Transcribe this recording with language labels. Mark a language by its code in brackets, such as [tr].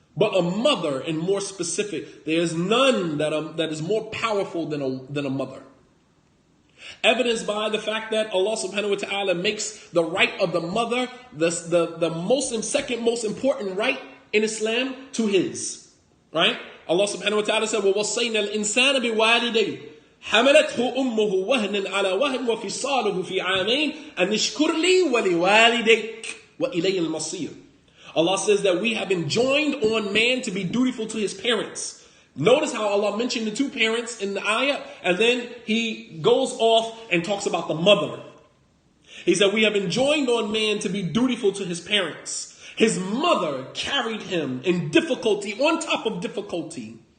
[en] But a mother, and more specific, there is none that is more powerful than a mother. Evidenced by the fact that Allah subhanahu wa ta'ala makes the right of the mother the second most important right in Islam to his. Right? Allah subhanahu wa ta'ala said, [ar] وَوَصَّيْنَا الْإِنسَانَ بِوَالِدَيْهِ حَمَلَتْهُ أُمُّهُ وَهْنًا عَلَى وَهْنٍ وَفِصَالُهُ فِي عَامَيْنِ أَنِ اشْكُرْ لِي وَلِوَالِدَيْكَ وَإِلَيَّ الْمَصِيرُ. [en] Allah says that we have enjoined on man to be dutiful to his parents. Notice how Allah mentioned the 2 parents in the ayah, and then he goes off and talks about the mother. He said, we have enjoined on man to be dutiful to his parents. His mother carried him in difficulty on top of difficulty.